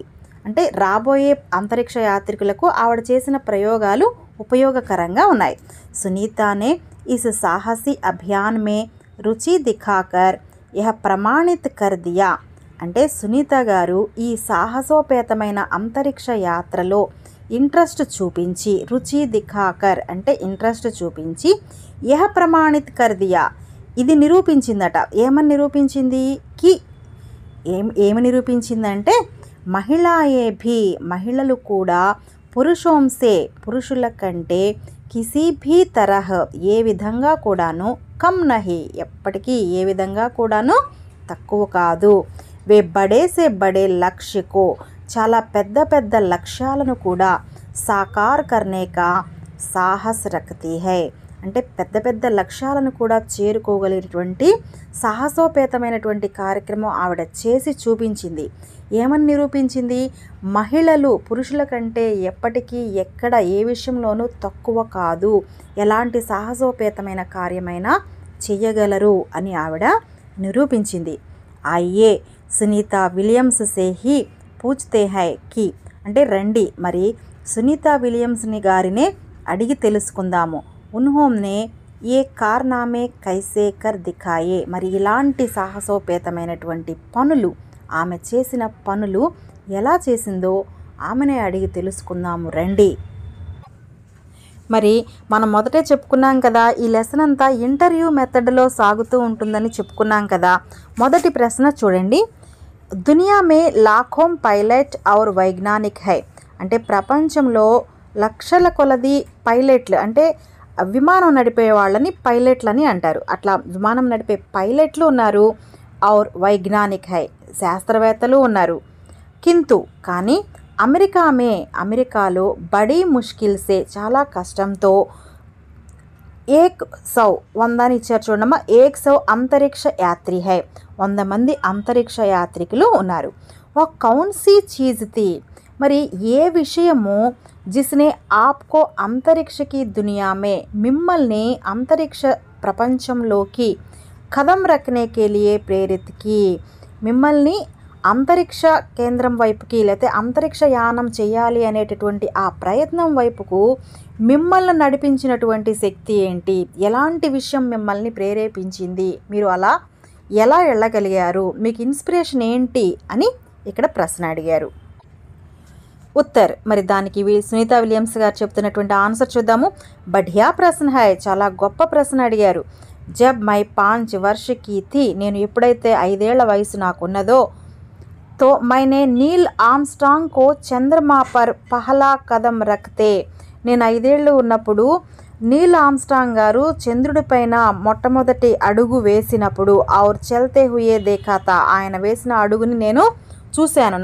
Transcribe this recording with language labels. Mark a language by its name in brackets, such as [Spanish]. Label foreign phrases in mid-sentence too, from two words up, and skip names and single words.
[Telugu] అంటే రాబోయే అంతరిక్ష యాత్రికులకు ఆవిడ చేసిన ప్రయోగాలు ఉపయోగకరంగా ఉన్నాయి. [Hindi] सुनीता ने इस साहसी अभियान में रुचि दिखाकर यह प्रमाणित कर दिया [Telugu] అంటే సునీత గారు ఈ సాహసోపేతమైన అంతరిక్ష యాత్రలో ఇంట్రెస్ట్ చూపించి [Hindi] रुचि दिखाकर [Telugu] అంటే ఇంట్రెస్ట్ చూపించి [Hindi] यह प्रमाणित कर दिया [Telugu] ఇది నిరూపించిందట. ఏమని నిరూపించింది? ఏమి నిరూపించిందంటే [Hindi] महिलाएँ भी [Telugu] మహిళలు కూడా పురుషోంసే పురుషుల కంటే [Hindi] किसी भी तरह [Telugu] ఏ విధంగా కూడాను [Hindi] कम नहीं [Telugu] ఎప్పటికీ ఏ విధంగా కూడాను తక్కువ కాదు. [Hindi] वे बड़े से बड़े लक्ष्य को [Telugu] చాలా పెద్ద లక్ష్యాలను కూడా [Hindi] साकार करने का साहस रखती है [Telugu] అంటే పెద్ద లక్ష్యాలను కూడా చేరుకోగలిగినటువంటి సాహసోపేతమైనటువంటి కార్యక్రమం ఆవిడ చేసి చూపించింది. ఏమని నిరూపించింది? మహిళలు పురుషుల కంటే ఎప్పటికీ ఎక్కడ ఏ విషయంలోనూ తక్కువ కాదు, ఎలాంటి సాహసోపేతమైన కార్యమైనా చెయ్యగలరు అని ఆవిడ నిరూపించింది. [Hindi] आइए सुनीता विलियम्स से ही पूछते हैं कि [Telugu] అంటే రండి మరి సునీతా విలియమ్స్ని గారినే అడిగి తెలుసుకుందాము. [Hindi] उन्होंने ये कारनामे कैसे कर दिखाए [Telugu] మరి ఇలాంటి సాహసోపేతమైనటువంటి పనులు ఆమె చేసిన పనులు ఎలా చేసిందో ఆమెనే అడిగి తెలుసుకుందాము రండి. మరి మనం మొదటే చెప్పుకున్నాం కదా, ఈ లెసన్ అంతా ఇంటర్వ్యూ మెథడ్లో సాగుతూ ఉంటుందని చెప్పుకున్నాం కదా. మొదటి ప్రశ్న చూడండి. [Hindi] दुनिया में लाखों पायलट और वैज्ञानिक हैं [Telugu] అంటే ప్రపంచంలో లక్షల కొలది పైలట్లు అంటే విమానం నడిపే వాళ్ళని పైలట్లని అంటారు. అట్లా విమానం నడిపే పైలట్లు ఉన్నారు. [Hindi] और वैज्ञानिक हैं [Telugu] శాస్త్రవేత్తలు ఉన్నారు. కింతు కానీ అమెరికాలో [Hindi] बड़ी मुश्किल से [Telugu] చాలా కష్టంతో 100 అని ఇచ్చారు చూడమ్మా. 100 [Hindi] अंतरिक्ष यात्री हैं [Telugu] 100 మంది అంతరిక్ష యాత్రికులు ఉన్నారు. ఒక [Hindi] कौन सी चीज़ थी [Telugu] మరి ఏ విషయము [Hindi] जिसने आपको अंतरिक्ष की दुनिया में [Telugu] మిమ్మల్ని అంతరిక్ష ప్రపంచంలోకి [Hindi] कदम रखने के लिए प्रेरित की [Telugu] మిమ్మల్ని అంతరిక్ష కేంద్రం వైపుకి లేకపోతే అంతరిక్ష యానం చేయాలి అనేటటువంటి ఆ ప్రయత్నం వైపుకు మిమ్మల్ని నడిపించినటువంటి శక్తి ఏంటి? ఎలాంటి విషయం మిమ్మల్ని ప్రేరేపించింది? మీరు అలా ఎలా వెళ్ళగలిగారు? మీకు ఇన్స్పిరేషన్ ఏంటి అని ఇక్కడ ప్రశ్న అడిగారు. ఉత్తర్ మరి దానికి సునీతా విలియమ్స్ గారు చెప్తున్నటువంటి ఆన్సర్ చూద్దాము. [Hindi] बढ़िया प्रश्न है [Telugu] చాలా గొప్ప ప్రశ్న అడిగారు. [Hindi] जब मैं 5 वर्ष की थी [Telugu] నేను ఎప్పుడైతే 5 ఏళ్ల వయసు నాకున్నదో [Hindi] तो मैंने नील आर्मस्ट्रांग को चंद्रमा पर पहला कदम रखते [Telugu] నేను 5 ఏళ్ళు ఉన్నప్పుడు నీల్ ఆర్మ్స్ట్రాంగ్ గారు చంద్రుడిపైన మొట్టమొదటి అడుగు వేసినప్పుడు [Hindi] और चलते हुए देखा था [Telugu] ఆయన వేసిన అడుగుని నేను చూశాను.